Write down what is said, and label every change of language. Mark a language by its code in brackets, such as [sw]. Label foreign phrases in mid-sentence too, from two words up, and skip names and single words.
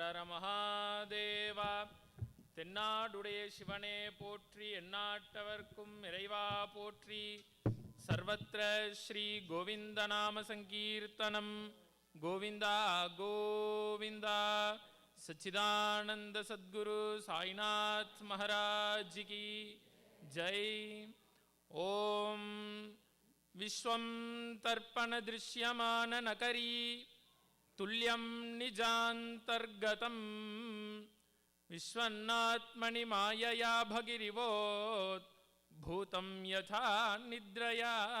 [sa] हर महादेव [ta] தென்னாடுடைய சிவனே போற்றி எந்நாட்டவர்க்கும் இறைவா போற்றி [sa] सर्वत्र श्री गोविंद नाम संकीर्तनम गोविंदा गोविंदा सच्चिदानंद सद्गुरु साईनाथ [hi] महाराज की जय। [sa] ओम विश्वं तर्पण दृश्यमान नकरी तुल्यं निजान्तर्गतं विश्वन्नात्मनि मायया भगिरिवोत् भूतं यथा निद्रया